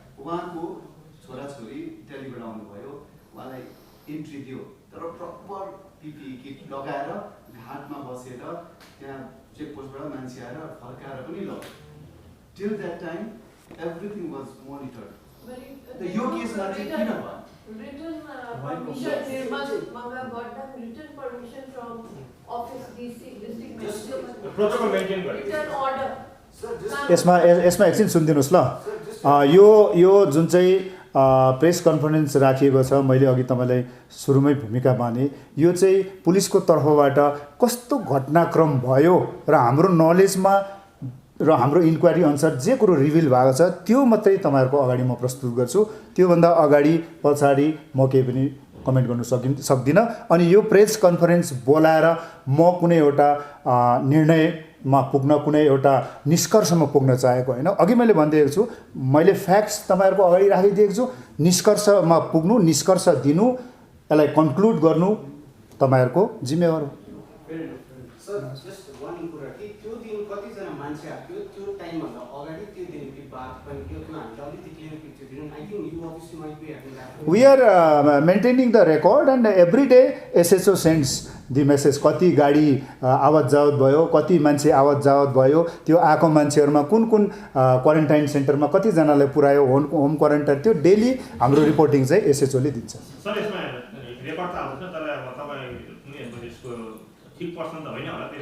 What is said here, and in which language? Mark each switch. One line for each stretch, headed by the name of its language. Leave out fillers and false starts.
Nepali: उहाँको छोराछोरी दिल्लीबाट आउनुभयो, उहाँलाई इन्ट्री दियो, तर प्रपर पिपिई किट लगाएर घाटमा बसेर त्यहाँ चेकपोस्टबाट मान्छे आएर फर्काएर पनि लग्यो.
English: Till that time everything was monitored.
Nepali: यो केसमा चाहिँ किन भयो?
English: Written permission, Manga got the written permission from office district magistrate.
Nepali: Protocol maintain गर्नु.
English: Written order.
Nepali: यसमा एकछिन सुनिदिनुहोस् ल. यो जुन चाहिँ प्रेस कन्फरेन्स राखिएको छ, मैले अघि तपाईँलाई सुरुमै भूमिका बाँधेँ. यो चाहिँ पुलिसको तर्फबाट कस्तो घटनाक्रम भयो र हाम्रो नलेजमा र हाम्रो इन्क्वायरी अनुसार जे कुरो रिभिल भएको छ त्यो मात्रै तपाईँहरूको अगाडि म प्रस्तुत गर्छु. त्योभन्दा अगाडि पछाडि म केही पनि कमेन्ट गर्न सक्दिनँ. अनि यो प्रेस कन्फरेन्स बोलाएर म कुनै एउटा निर्णयमा पुग्न, कुनै एउटा निष्कर्षमा पुग्न चाहेको होइन. अघि मैले भनिदिएको छु, मैले फ्याक्ट्स तपाईँहरूको अगाडि राखिदिएको छु. निष्कर्षमा पुग्नु, निष्कर्ष दिनु, यसलाई कन्क्लुड गर्नु तपाईँहरूको जिम्मेवार हो. सर जस्ट वान कुरा कि त्यो दिन कतिजना मान्छे आएको त्यो टाइमभन्दा अगाडि त्यो दिन बात पनि त्यो हामीले अलिकति क्लियर पिक्चर दिनु.
English: I think you obviously might be having that. We are maintaining the record and every day SHO sends the message.
Nepali: कति गाडी आवत जावत भयो, कति मान्छे आवत जावत भयो, त्यो आएको मान्छेहरूमा कुन क्वारेन्टाइन सेन्टरमा कतिजनालाई पुर्यायो, होम क्वारेन्टाइन, त्यो डेली हाम्रो रिपोर्टिङ चाहिँ SHO ले दिन्छ. सर यसमा रेकर्ड त आउँछ, तर तपाईँ उनीहरूको यसको ठिक पर्सन त होइन होला.